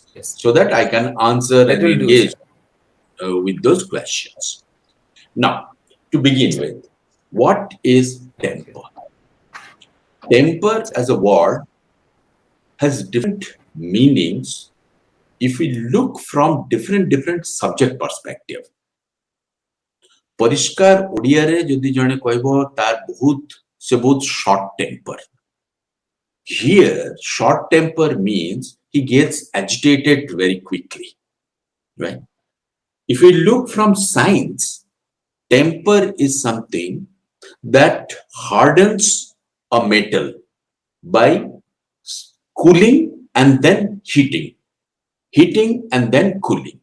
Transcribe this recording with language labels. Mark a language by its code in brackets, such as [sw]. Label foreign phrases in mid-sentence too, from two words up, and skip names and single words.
[en] So that I can answer and engage with those questions. Now, to begin with, what is temper? Temper as a word has different meanings if we look from different subject perspective. [or] ପରିଷ୍କାର ଓଡ଼ିଆ ରେ ଯଦି ଜଣେ କହିବ ତାର ବହୁତ [en] short temper. Here, short temper means he gets agitated very quickly, right? If we look from science, temper is something that hardens a metal by cooling and then heating and then cooling.